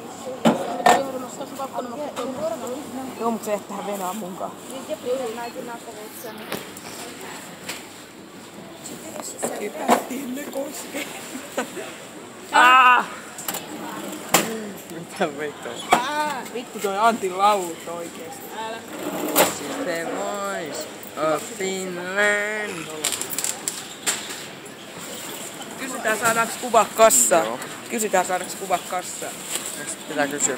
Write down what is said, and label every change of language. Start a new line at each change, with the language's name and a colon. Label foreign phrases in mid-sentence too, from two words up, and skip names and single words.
Finnish: Joo, mut se et tähän venaa munkaan. Hypättiin ne koskeen. Mitä vittua? Vittu toi Antin laulut oikeesti. The voice of Finland. Kysytään saadaanko kuva kassaan. Joo. Kysytään saadaanko kuva kassaan. Pitää kysyä